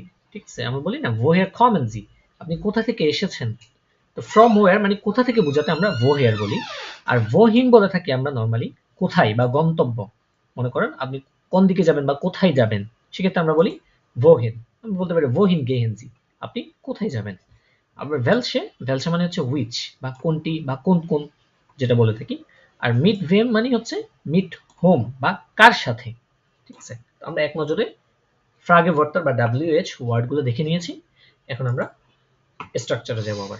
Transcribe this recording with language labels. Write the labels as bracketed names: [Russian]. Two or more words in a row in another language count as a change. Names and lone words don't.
[Bangla] ঠিক আছে, আমরা বলি না [German] woher kommen Sie, [Bangla] আপনি কোথা থেকে এসেছেন। তো [English] from where [Bangla] মানে কোথা থেকে বোঝাতে আমরা ভো হেয়ার বলি। আর ভো হিন বলে থাকি আমরা নর্মালি কোথায় বা গন্তব্য। মনে করেন আপনি কোন দিকে যাবেন বা কোথায় যাবেন, সেক্ষেত্রে আমরা বলি wohin। আমি বলতে পারি [German] wohin gehen Sie, [Bangla] আপনি কোথায় যাবেন। আবার ভেলসে মানে হচ্ছে which বা কোনটি বা কোন কোন, যেটা বলে থাকি। আর [German] mit wem [Bangla] মানে হচ্ছে মিট হোম বা কার সাথে। ঠিক আছে, তো আমরা এক নজরে [German] Frage Wörter [Bangla] বা WH ওয়ার্ডগুলো দেখে নিয়েছি। এখন আমরা স্ট্রাকচারে যাব আবার।